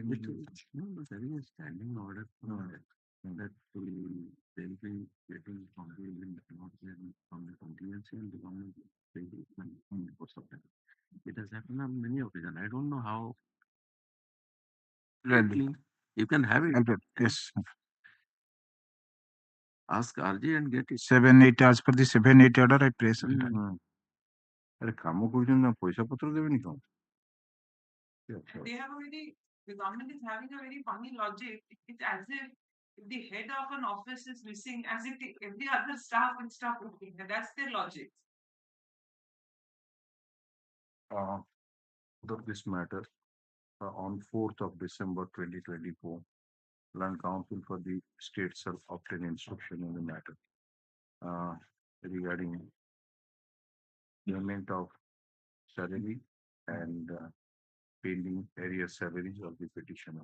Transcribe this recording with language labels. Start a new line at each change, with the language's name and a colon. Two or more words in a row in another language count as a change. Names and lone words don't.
English: No, but there is a standing order that they'll be getting from the contingency, and the government will pay the money on the course of time. It has happened on many occasions. I don't know how. Quickly, you can have it. Yes. Ask RG and get it. 7-8 as per the 7-8 order I place.
Odia: ଆରେ କାମ କରୁଛନ୍ତି ନା ପଇସା ପତ୍ର ଦେବେନି କଣ?
English: They have the government is having a very funny logic. It's as if the head of an office is missing, as if every other staff will stop working. And that's their logic. Of this matter, on 4th of December 2024, Land Council for the State shall obtain instruction in the matter regarding payment of salary and pending area salaries of the petitioner.